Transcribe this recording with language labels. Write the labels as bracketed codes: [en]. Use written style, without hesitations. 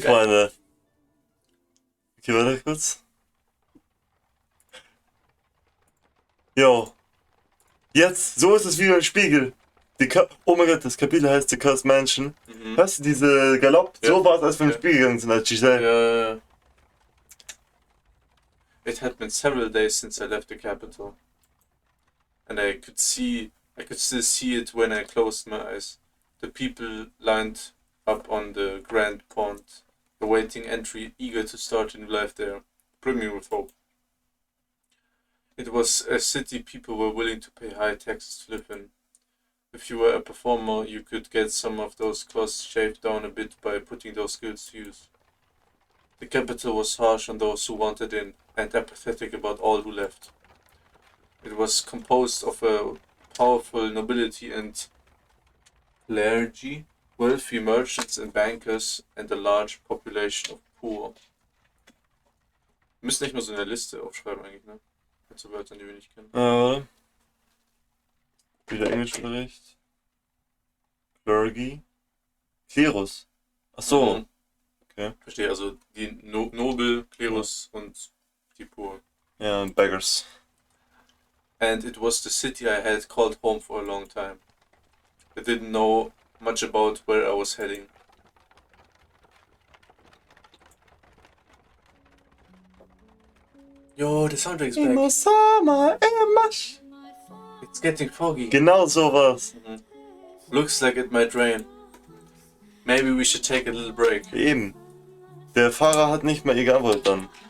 [de] Freunde. Okay, warte kurz. Jo. Jetzt, so ist es wie beim Spiegel. Oh mein Gott, das Kapitel heißt The Cursed Mansion. Hörst du diese Galopp? Ja. So war es, als wir im Ja. Spiel gegangen sind, als Giselle. Yeah. [en] It had been several days since I left the capital, and I could still see it when I closed my eyes. The people lined up on the grand pond, awaiting entry, eager to start a new life there, brimming with hope. It was a city people were willing to pay high taxes to live in. If you were a performer, you could get some of those costs shaved down a bit by putting those skills to use. The capital was harsh on those who wanted in, and apathetic about all who left. It was composed of a powerful nobility and clergy, wealthy merchants and bankers, and a large population of poor. [de] Wir müssen echt mal so eine Liste aufschreiben eigentlich, ne? Mit so Wörtern, die wir nicht kennen. Warte. Wieder Englischunterricht. Clergy. Klerus. Ach so. Okay. Verstehe, also die Nobel, Klerus und die Poor. Ja, und Beggars. [en] And it was the city I had called home for a long time. I didn't know much about where I was heading. Yo, the soundtrack is back. Summer, It's getting foggy. [de] Genau sowas. [en] Looks like it might rain. Maybe we should take a little break. [de] Eben. Der Fahrer hat nicht mal geantwortet dann.